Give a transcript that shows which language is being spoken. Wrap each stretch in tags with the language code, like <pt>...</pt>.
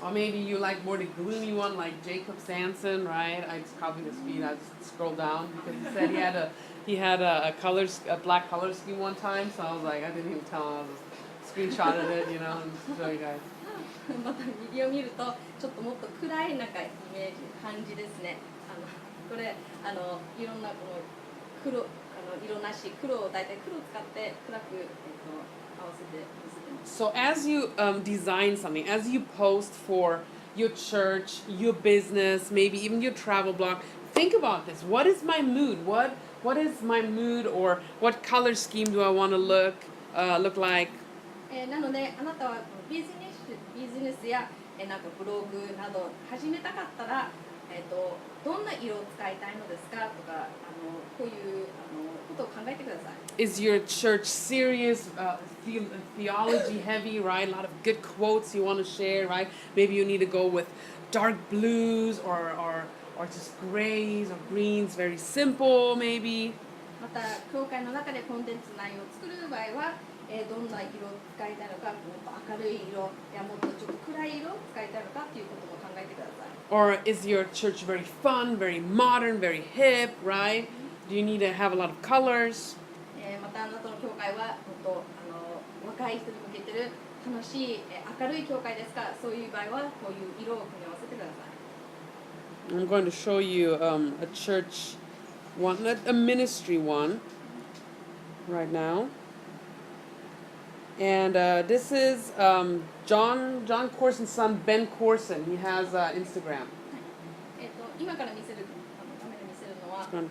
<en>Or maybe you like more the gloomy one, like Jacob Sanson, right? I just copied his feed. I just scrolled down because he said he had a black color scheme one time. So I was like, I didn't even tell him. I just screenshotted it, you know, and show you guys.</en> <ja>また右を見るとちょっともっと暗いなんかイメージ感じですね。これいろんなこの黒色なし黒を大体黒を使って暗く合わせて見せてます。</ja> <en>So as you design something, as you post for your church, your business, maybe even your travel blog, think about this. What is my mood? What is my mood, or what color scheme do I want to look like?</en> <ja>なのであなたはビジネスやなんかブログなど始めたかったら、どんな色を使いたいのですかとかこういうことを考えてください。</ja> <en>Is your church serious, theology heavy, right? A lot of good quotes you want to share, right? Maybe you need to go with dark blues or just grays or greens, very simple maybe.</en> <ja>また教会の中でコンテンツ内容を作る場合は、どんな色を使いたいのか、もっと明るい色やもっとちょっと暗い色を使いたいのかということも考えてください。</ja> <en>Or is your church very fun, very modern, very hip, right? Do you need to have a lot of colors?</en> <ja>またあなたの教会はもっと若い人に向けてる楽しい明るい教会ですか。そういう場合はこういう色を組み合わせてください。</ja> <en>I'm going to show you a church one, a ministry one, right now. And this is John Corson's son, Ben Corson. He has Instagram.</en> <ja>今から見せるカメラ見せるのは、</ja>